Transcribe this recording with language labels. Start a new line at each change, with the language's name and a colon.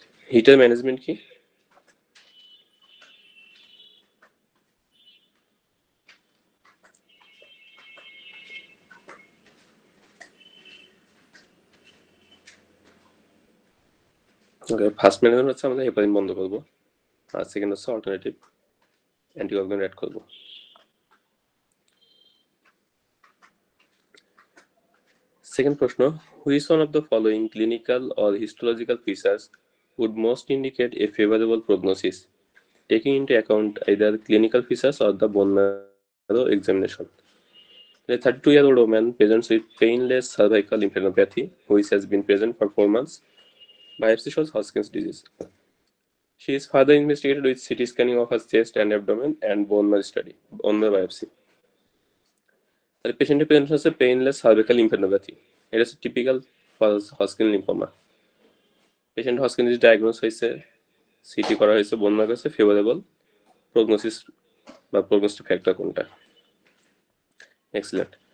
Bangla: Heater management কি, okay first management হচ্ছে আমরা হেপারিন বন্ধ করবো, আর সেকেন্ড হচ্ছে অল্টারনেটিভ অ্যান্টিকোয়াগুলেন্ট অ্যাড করবো।
English: Second প্রশ্ন, which one of the following clinical or histological features would most indicate a favorable prognosis, taking into account either clinical features or the bone marrow examination? A 32-year-old woman presents with painless cervical lymphadenopathy, which has been present for 4 months. Biopsy shows Hodgkin's disease. She is further investigated with CT scanning of her chest and abdomen and bone marrow biopsy.
Bangla: তাহলে পেশেন্টের presentation হচ্ছে painless cervical লিম্ফেডেনোপ্যাথি, এটা হচ্ছে typical Hodgkin lymphoma. Patient Hodgkin disease diagnose হয়েছে, city করা হয়েছে, bone marrow হয়েছে, favourable prognosis বা প্রগনোস্টিক ফ্যাক্টর কোনটা? এক্সিলেন্ট।